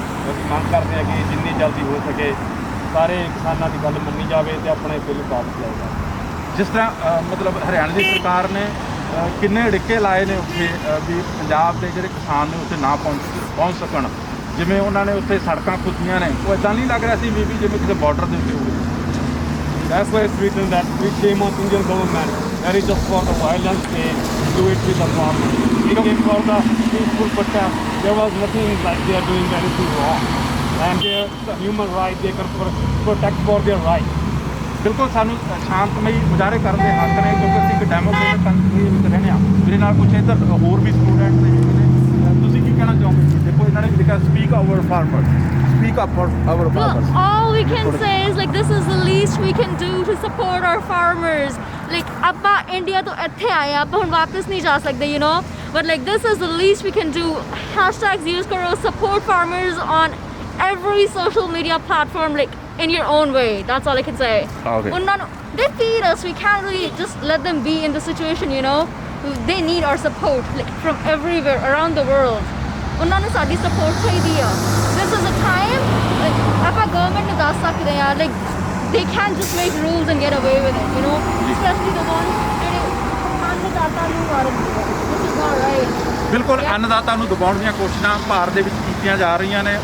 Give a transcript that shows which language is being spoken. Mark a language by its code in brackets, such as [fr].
[pa] ਅਸੀਂ ਮੰਗ ਕਰਦੇ ਹਾਂ ਕਿ ਜਿੰਨੀ ਜਲਦੀ ਹੋ ਸਕੇ ਸਾਰੇ ਕਿਸਾਨਾਂ ਦੀ ਗੱਲ ਮੰਨੀ ਜਾਵੇ ਅਤੇ ਆਪਣੇ ਬਿੱਲ ਵਾਪਸ ਲਿਆਏ ਜਾਵੇ। ਜਿਸ ਤਰ੍ਹਾਂ ਮਤਲਬ ਹਰਿਆਣਾ ਦੀ ਸਰਕਾਰ ਨੇ ਕਿੰਨੇ ਅੜਿੱਕੇ ਲਾਏ ਨੇ ਉੱਥੇ ਵੀ ਪੰਜਾਬ ਦੇ ਜਿਹੜੇ ਕਿਸਾਨ ਨੇ ਉੱਥੇ ਨਾ ਪਹੁੰਚ ਸਕਣ। ਜਿਵੇਂ ਉਹਨਾਂ ਨੇ ਉੱਥੇ ਸੜਕਾਂ ਖੁੱਦੀਆਂ ਨੇ, ਉਹ ਇੱਦਾਂ ਨਹੀਂ ਲੱਗ ਰਿਹਾ ਸੀ ਵੀ ਜਿਵੇਂ ਕਿਸੇ ਬਾਰਡਰ ਦੇ ਉੱਤੇ ਹੋਵੇ। [en] That's why it's written that we came on Indian government. That is just for the violence they do it with the farmers. We came for the peaceful protest. There was nothing like they are doing anything wrong. And their human right, they can protect for their right. [pa] ਬਿਲਕੁਲ ਸਾਨੂੰ ਸ਼ਾਂਤਮਈ ਮੁਜ਼ਾਹਰੇ ਕਰਨ ਦੇ ਹੱਕ ਨੇ, ਕਿਉਂਕਿ ਅਸੀਂ ਇੱਕ ਡੈਮੋਕ੍ਰੇਟਿਕ ਕੰਟਰੀ ਵਿੱਚ ਰਹਿੰਦੇ ਹਾਂ। ਮੇਰੇ ਨਾਲ ਕੁਛ ਇੱਧਰ ਹੋਰ ਵੀ ਸਟੂਡੈਂਟ ਨੇ। ਤੁਸੀਂ ਕੀ ਕਹਿਣਾ ਚਾਹੋਗੇ? ਦੇਖੋ ਇਹਨਾਂ ਨੇ ਲਿਖਿਆ [en] Speak our farmer, speak up for our farmers. All we can say is like this is the least we can do to support our farmers. [pa] Like ਆਪਾਂ ਇੰਡੀਆ ਤੋਂ ਇੱਥੇ ਆਏ ਆ, ਆਪਾਂ ਹੁਣ ਵਾਪਸ ਨਹੀਂ ਜਾ ਸਕਦੇ, [en] you know, but like this is the least we can do. Hashtags use ਕਰੋ, support farmers on every social media platform, like in your own way. That's all I can say. Okay. They feed us. We can't really just let them be in the situation, you know. They need our support, like from everywhere around the world. [pa] ਉਹਨਾਂ ਨੂੰ ਸਾਡੀ support ਚਾਹੀਦੀ ਆ. [en] This is a time like [pa] ਆਪਾਂ government ਨੂੰ ਦੱਸ ਸਕਦੇ ਆ, [en] like they can't just make rules and get away with it, you know. Especially the ones [pa] ਜਿਹੜੇ ਅੰਨਦਾਤਾ ਨੂੰ ਮਾਰਦੇ ਆ. [en] This is not right. [pa] ਬਿਲਕੁਲ ਅੰਨਦਾਤਾ ਨੂੰ ਦਬਾਉਣ ਦੀਆਂ ਕੋਸ਼ਿਸ਼ਾਂ ਭਾਰਤ ਦੇ ਵਿੱਚ ਕੀਤੀਆਂ ਜਾ ਰਹੀਆਂ ਨੇ।